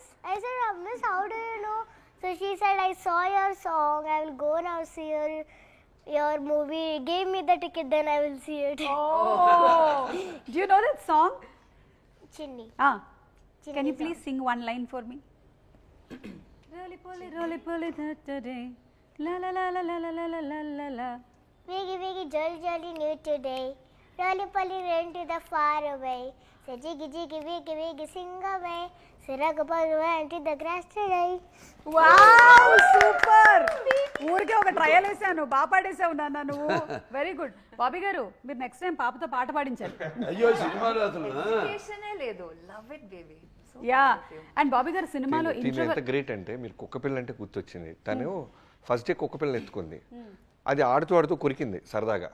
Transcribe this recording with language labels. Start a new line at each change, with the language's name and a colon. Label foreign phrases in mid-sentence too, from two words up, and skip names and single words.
English: I said, miss, how do you know? So she said, I saw your song. I will go now see your movie. Give me the ticket, then I will see it. Oh, do you know that song? Chinni. Chinni can you please sing one line for me? Roly poly today. La la la la la la la la la la. Wiggy jolly new today. Roly poly ran to the far away. Say jiggy wiggy sing away. Sirag went to the grass today. Wow, super.
Telugu: ఊరికే ఒక ట్రయల్ వేసాను, బాగా పాడేసావు నాన్న నువ్వు.
English: very good.
Telugu: బాబీ గారు, మీరు
English: next time
Telugu: పాపతో పాట పాడించాలి. అయ్యో సినిమాలో అసలు
English: లేదు. love it baby.
Telugu: యా. అండ్ బాబీ గారు సినిమాలో ఎంత గ్రేట్ అంటే, మీరు కుక్కపిల్ల అంటే గుర్తొచ్చింది. తను
English: first day
Telugu: కుక్కపిల్లని ఎత్తుకుంది, అది ఆడుతూ కొరికింది సరదాగా.